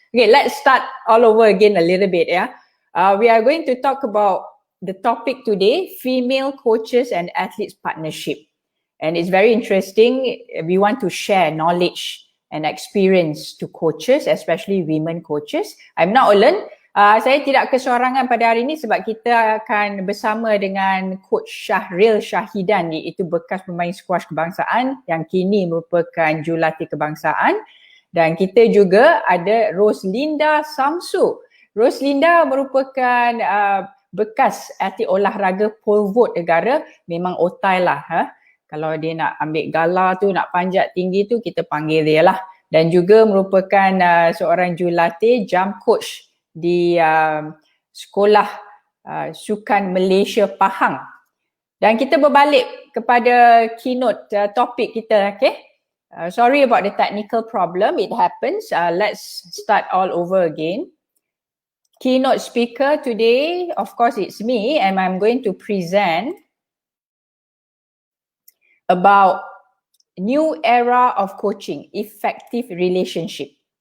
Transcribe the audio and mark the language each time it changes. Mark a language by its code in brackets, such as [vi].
[en] Okay, let's start all over again a little bit. We are going to talk about the topic today, female coaches and athletes partnership. And it's very interesting. We want to share knowledge and experience to coaches, especially women coaches. I'm not alone. [ms] Saya tidak kesorangan pada hari ini sebab kita akan bersama dengan Coach Syahril Syahidan, iaitu bekas pemain squash kebangsaan yang kini merupakan jurulatih kebangsaan. Dan kita juga ada Roslinda Samsu. Roslinda merupakan bekas atlet olahraga pole vault negara, memang otai lah. Kalau dia nak ambil gala tu, nak panjat tinggi tu, kita panggil dia lah. Dan juga merupakan seorang jurulatih jump coach di sekolah sukan Malaysia Pahang. Dan kita berbalik kepada keynote topik kita, okay? [en] Sorry about the technical problem, it happens. Let's start all over again. Keynote speaker today, of course it's me, and I'm going to present about new era of coaching, effective relationship.